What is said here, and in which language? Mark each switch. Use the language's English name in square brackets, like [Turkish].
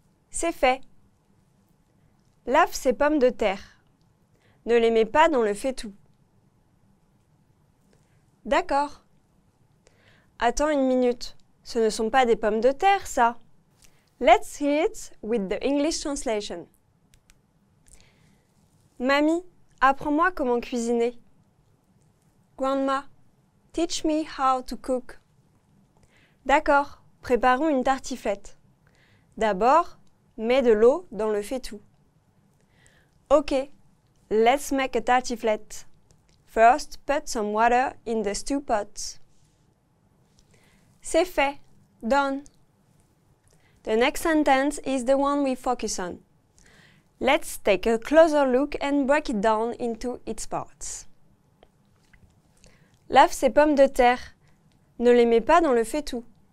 [French] C'est fait. Lave ces pommes de terre. Ne les mets pas dans le faitout. D'accord. Attends une minute. Ce ne sont pas des pommes de terre, ça. [English] Let's hear it with the English translation. [French] Mamie, apprends-moi comment cuisiner. [English] Grandma, teach me how to cook. [French] D'accord, préparons une tartiflette. D'abord, mets de l'eau dans le faitout. [English] Ok, let's make a tartiflette. First, put some water in the stew pot. [French] C'est fait. [English] Done. The next sentence is the one we focus on. Let's take a closer look and break it down into its parts. [French] Lave ces pommes de terre. Ne les mets pas dans le faitout.